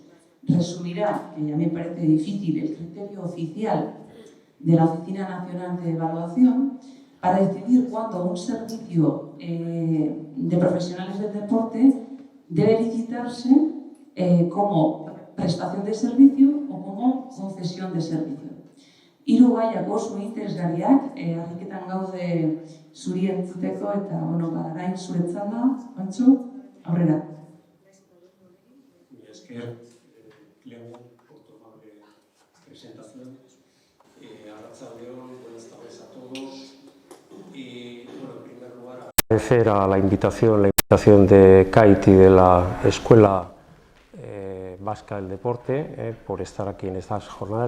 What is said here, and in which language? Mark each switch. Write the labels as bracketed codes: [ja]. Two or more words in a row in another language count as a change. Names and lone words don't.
[es] Resumirá, que a mí me parece difícil, el criterio oficial de la Oficina Nacional de Evaluación para decidir cuándo un servicio de profesionales del deporte debe licitarse como prestación de servicio o como concesión de servicio. [eu] Hiru gaiak oso interesgarriak, argiketan gaude zuri entzuteko eta orain zuretzat da, Juancho, aurrera. Mila esker, Clemo, [es] por tu amable presentación. Arratsaldeon, buenas tardes a todos. Y bueno, en primer lugar, agradecer a la invitación de Kate y de la Escuela Vasca del Deporte por estar aquí en estas jornadas.